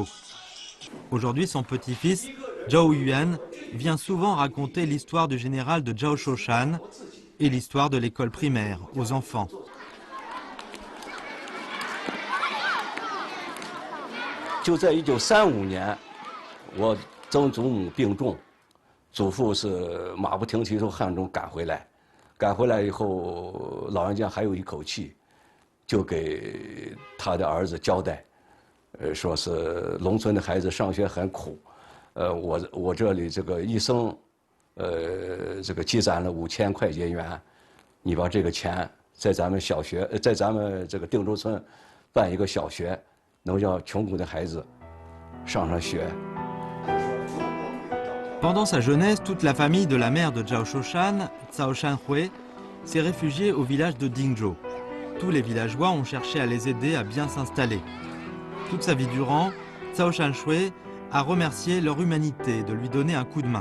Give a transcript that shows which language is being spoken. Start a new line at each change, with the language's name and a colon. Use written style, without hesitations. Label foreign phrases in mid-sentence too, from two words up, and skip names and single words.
French: Aujourd'hui, son petit-fils, Zhao Yuan, vient souvent raconter l'histoire du général de Zhao Shoshan et l'histoire de l'école primaire aux enfants.
Chinese: Dans 1935 年，我曾祖母病重，祖父是马不停蹄从汉中赶回来。赶回来以后，老人家还有一口气，就给他的儿子交代，说是农村的孩子上学很苦，我这里这个一生，这个积攒了5000块钱元，你把这个钱在咱们小学，在咱们这个定州村办一个小学，能让穷苦的孩子上学。
French: Pendant sa jeunesse, toute la famille de la mère de Zhao Shoshan, Cao Shanhui, s'est réfugiée au village de Dingzhou. Tous les villageois ont cherché à les aider à bien s'installer. Toute sa vie durant, Cao Shanhui a remercié leur humanité de lui donner un coup de main.